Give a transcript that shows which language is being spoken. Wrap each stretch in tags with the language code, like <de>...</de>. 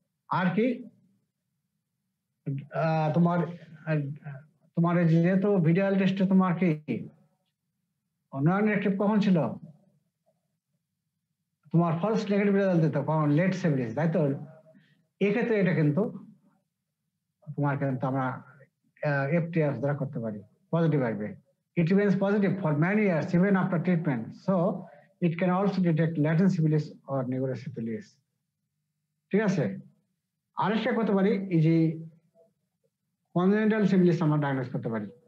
<bn>আর কি তোমার তোমার যেহেতু ভিডিয়াল টেস্টে তোমার কি নন অ্যাক্টিভ কখন ছিল, তোমার ফলস নেগেটিভ রেজাল্ট দিত কখন, লেট সিফিলিস, তাই তো। এক্ষেত্রে এটা কিন্তু তোমার কিন্তু আমরা এফটিএফ দ্বারা করতে পারি, পজিটিভ আসবে।</bn> <en>It remains positive for many years even after treatment, so it can also detect latent syphilis or neurosyphilis.</en> <bn>ঠিক আছে। আরেকটা করতে পারি, এই যে কনজেনিটাল সিফিলিস আমরা ডায়াগনোস করতে পারি।</bn>